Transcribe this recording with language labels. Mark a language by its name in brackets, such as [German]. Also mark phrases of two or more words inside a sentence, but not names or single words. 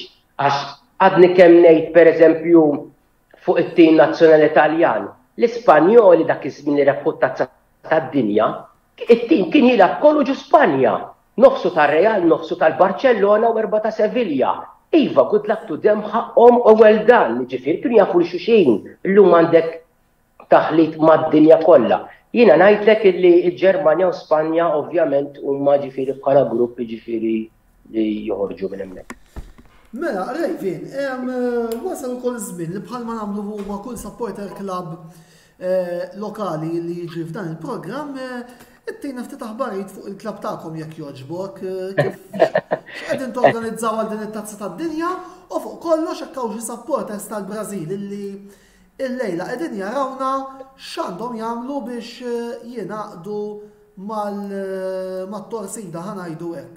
[Maltese] Għax għadni kemm ngħid pereżempju fuq it-tim nazzjonali Taljan, l-Ispanjoli dak iż-żmien li rebħu t-tazza tad-dinja it-tim kien jilgħab kollu ġu Spanja, nofsu tar-Real, nofsu tal-Barcellona u erba' ta' Sevilla. Iva, [English] good luck to them [Maltese] ħaqhom u [English] well done, [Maltese] ġifieri kienu jafu xulxin, illum għandek taħlit mad-dinja kollha. Jiena ngħidlek li l-Ġermanja u Spanja ovvjament huma ġifieri bħala grupp ġifieri li joħorġu minn hemmhekk. Mela, Rejfin, wasal ukoll żmien li bħalma nagħmlu huma kull [English] supporter club [Maltese] lokali li jiġi f'dan il-programm it-tina ftit aħbarijiet fuq il-klab tagħkom jekk jogħġbok, kif qegħdin torganizzaw għal din it-tazza tad-dinja u fuq kollox hekk hawn xi supporters tal-Brażil illi illejla qegħdin jarawna x'għandhom jagħmlu biex jingħaqdu mat-torsida ħanajdu hekk.